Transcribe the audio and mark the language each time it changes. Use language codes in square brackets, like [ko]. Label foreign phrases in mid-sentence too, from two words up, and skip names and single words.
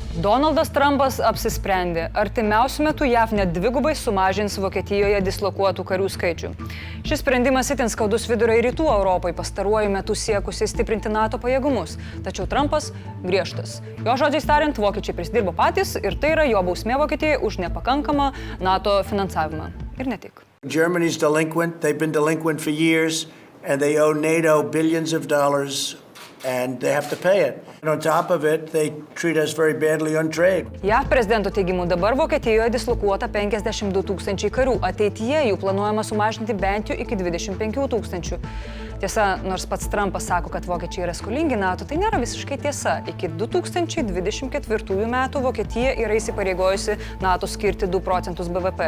[lt] Donaldas Trumpas apsisprendė, artimiausiu metu JAV net dvigubai sumažins Vokietijoje dislokuotų karių skaičių. Šis sprendimas itin skaudus vidurio ir rytų Europai, pastaruoju metu siekusiai stiprinti NATO pajėgumus. Tačiau Trumpas griežtas. Jo žodžiais tariant, vokiečiai prisidirbo patys ir tai yra jo bausmė Vokietijai už nepakankamą NATO finansavimą. Ir ne tik. [en] Germany's delinquent. They've been delinquent for years, and they owe NATO billions of dollars, and they have to pay it. And on top of it, they treat us very badly on trade. [lt] JAV prezidento teigimu dabar Vokietijoje dislokuota 52 000 karių, ateityje jų planuojama sumažinti bent jau iki 25 000. Tiesa, nors pats Trumpas sako, kad vokiečiai yra skolingi NATO, tai nėra visiškai tiesa. Iki 2024 metų Vokietija yra įsipareigojusi NATO skirti 2 procentus BVP.